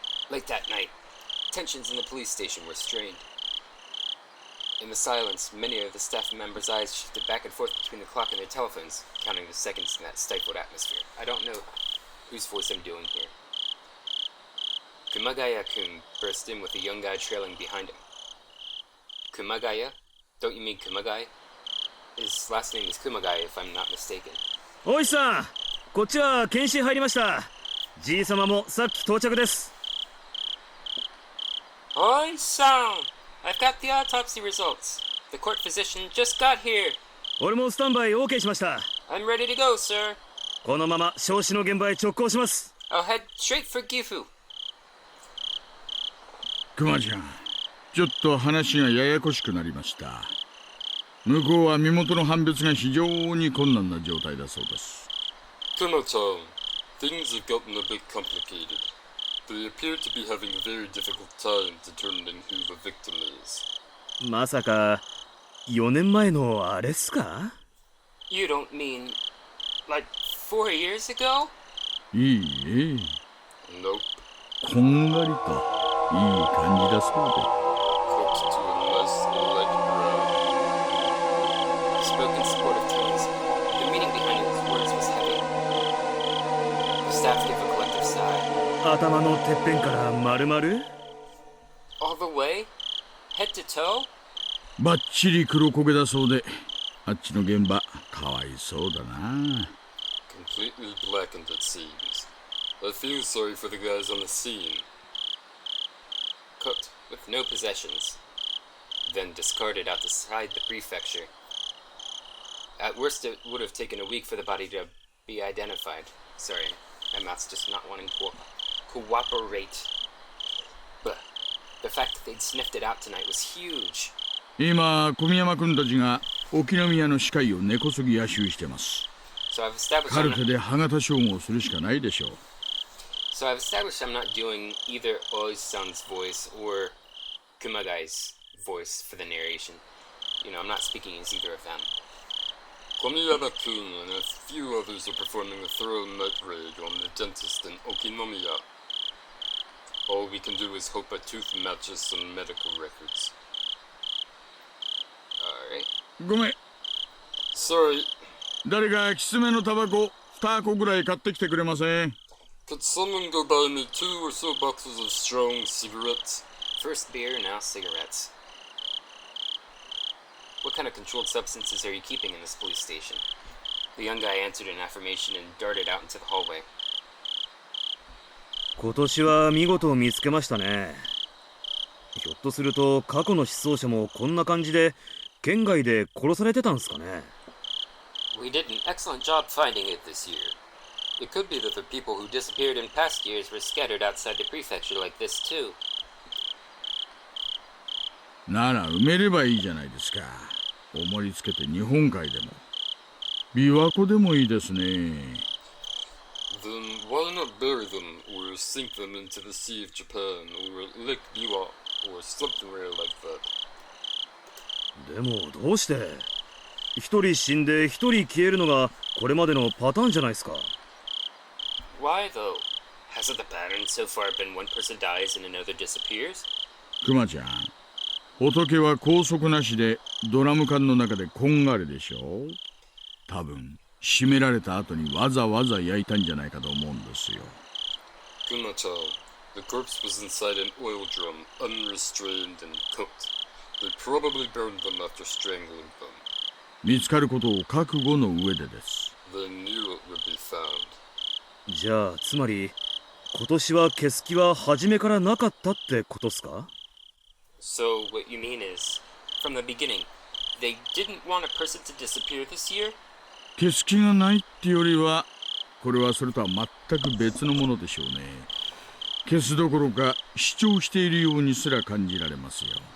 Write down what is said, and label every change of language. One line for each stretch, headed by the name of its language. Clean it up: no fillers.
English: Late that night, tensions in the police station were strained. In the silence, many of the staff members' eyes shifted back and forth between the clock and their telephones, counting the seconds in that stifled atmosphere. I don't know whose voice I'm doing here. Kumagaya-kun burst in with a young guy trailing behind him. Kumagaya? Don't you mean Kumagai? His last name is Kumagai, if I'm not mistaken.
Japanese: Oiさん、こっちは検視入りました。じい様もさっき到着です。
English: Oi san! I've got the autopsy results. The court physician just got here.
Japanese: 俺もスタンバイ OK しました。
English: I'm ready to go, sir.
Japanese: このまま焼死の現場へ直行します。
English: I'll head straight for Gifu.
Japanese: 熊ちゃん、ちょっと話がややこしくなりました。向こうは身元の判別が非常に困難な状態だそうです。
English: Kuma-chan, things have gotten a bit complicated. They appear to be having a very difficult time determining who the victim is.
Japanese: まさか4年前のあれっすか？
English: You don't mean like 4 years ago?
Japanese: いいえ。
English: Nope.
Japanese: こんがりといい感じだそうで。
English: Cooked to a nice light brown. He spoke in supportive tones. The meaning behind his words was heavy. The staff gave a collective sigh.
Japanese: 頭のてっぺんから丸々？
English: All the way? Head to toe?
Japanese: バッチリ黒焦げだそうで、あっちの現場かわいそうだな。
English: Completely blackened it seems. I feel sorry for the guys on the scene. Cooked, with no possessions. Then discarded outside the prefecture. At worst, it would have taken a week for the body to be identified. Sorry, my mouth's just not wanting to cooperate. But the fact that they'd sniffed it out tonight was huge.
Japanese: 今、小宮山君たちが沖宮の歯科医を根こそぎ野襲してます。
English: So I've established
Japanese: カルテで歯型照合するしかないでしょう。
English: So I've established I'm not doing either Oi's son's voice or Kumagai's voice for the narration. I'm not speaking as either of them. Komiyama-kun and a few others are performing a thorough night raid on the dentist in Okinomiya. All we can do is hope a tooth matches some medical records. Alright.
Japanese: ごめん、
English: Sorry,
Japanese: 誰かきつめのタバコ2箱ぐらい買ってきてくれません？
English: could someone go buy me 2 or so boxes of strong cigarettes? First beer, now cigarettes. What kind of controlled substances are you keeping in this police station? The young guy answered in affirmation and darted out into the hallway.
Japanese: 今年は見事見つけましたね。ひょっとすると過去の失踪者もこんな感じで県外で殺されてたんすかね。
English: We did an excellent job finding it this year. It could be that the people who disappeared in past years were scattered outside the prefecture like this too.
Japanese: なら埋めればいいじゃないですか。重りつけて日本海でも琵琶湖でもいいですね。
English: Then why not bury them or sink them into the Sea of Japan or Lake Biwa or something rare like that?
Japanese: でもどうして一人死んで一人消えるのがこれまでのパターンじゃないですか。
English: Why though? Hasn't the pattern so far been one person dies and another disappears?
Japanese: クマちゃん、仏は拘束なしでドラム缶の中でこんがりでしょ。多分締められた後にわざわざ焼いたんじゃないかと思うんですよ。
English: Kuma-chan, the corpse was inside an oil drum, unrestrained and cooked. They probably burned them after strangling them.
Japanese: 見つかることを覚悟の上でです。
English: They knew it would be found.
Japanese: じゃあつまり今年は消す気は初めからなかったってことっすか？
English: So what you mean is, from the beginning, they didn't want a person to disappear this year?
Japanese: 消す気がないってよりは、これはそれとは全く別のものでしょうね。消すどころか主張しているようにすら感じられますよ。